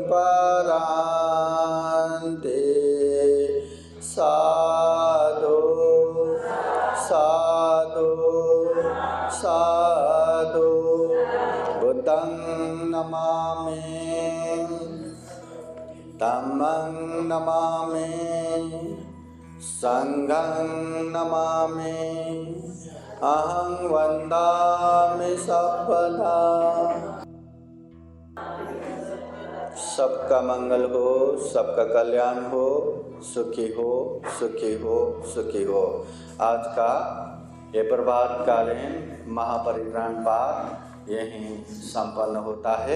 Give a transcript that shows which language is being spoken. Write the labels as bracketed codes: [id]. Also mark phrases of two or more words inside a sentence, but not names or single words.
[pi] paranti Sadhu Sadhu Sadhu Buddhang namami Dhammang namami Sanghang namami Ahang vandami sabbada [hi] सबका मंगल हो सबका कल्याण हो सुखी हो सुखी हो सुखी हो। आज का ये प्रभातकालीन महापरित्राण पाठ यहीं संपन्न होता है।